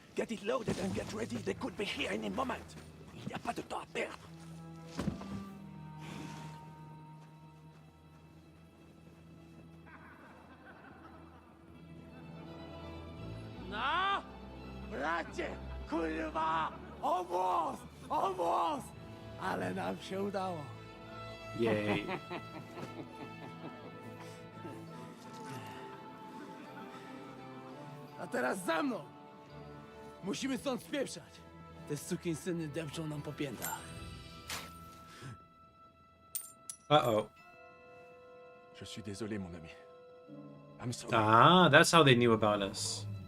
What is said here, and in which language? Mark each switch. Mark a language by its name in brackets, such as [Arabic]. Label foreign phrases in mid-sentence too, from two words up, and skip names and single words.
[English] Get it loaded and get ready. They could be here any moment. [French] Il n'y a pas de temps à perdre. [English] No! [Polish] Bracie! Kurwa! Almost! Ale nam się udało. [English] Yay. [Polish] A teraz za mną! Musimy stąd spieprzać. Te sukinsyny depczą nam po piętach. Uh-oh. [French] Je suis désolé, mon ami. [English] I'm sorry. Ah, that's how they knew about us.